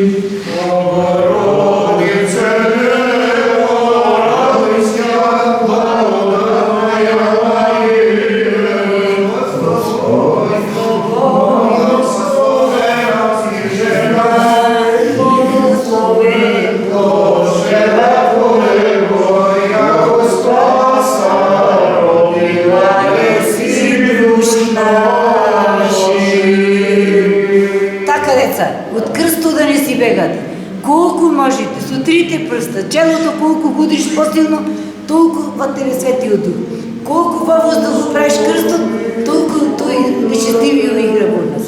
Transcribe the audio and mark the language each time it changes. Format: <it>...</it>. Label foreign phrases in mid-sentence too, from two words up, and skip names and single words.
<cu>Богородице Дѣво, радуйся, благодатна Марие, Господь с Тобою, благословена си жена, благословен Бог чрева Твоего, яко спаса родила еси душ наших.</cu> <bg>Така, деца, от кръсто да не си бегате. Колко можете, с трите пръста, челото колко удриш по-силно, толкова те свети от дух. Колко въздух го правиш кръстот, толкова той нечестивия игра в нас.</bg>